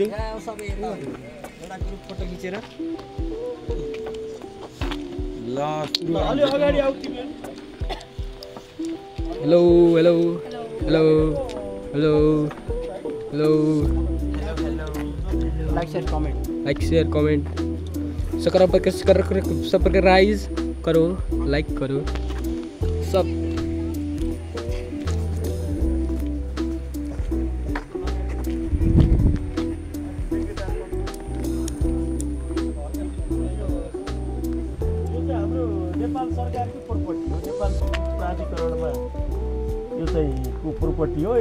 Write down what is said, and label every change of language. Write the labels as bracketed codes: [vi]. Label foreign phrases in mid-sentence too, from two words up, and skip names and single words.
[ne] सबै एउटा ग्रुप फोटो खिचेर ल अलि अगाडि आउ तिमी। [en] hello hello hello hello hello like share comment [hi] सब्सक्राइब करो लाइक करो सब। [ne] हाम्रो नेपाल सरकारको प्रोपर्टी हो। नेपाल प्राधिकरणमा यो चाहिँ प्रोपर्टी हो।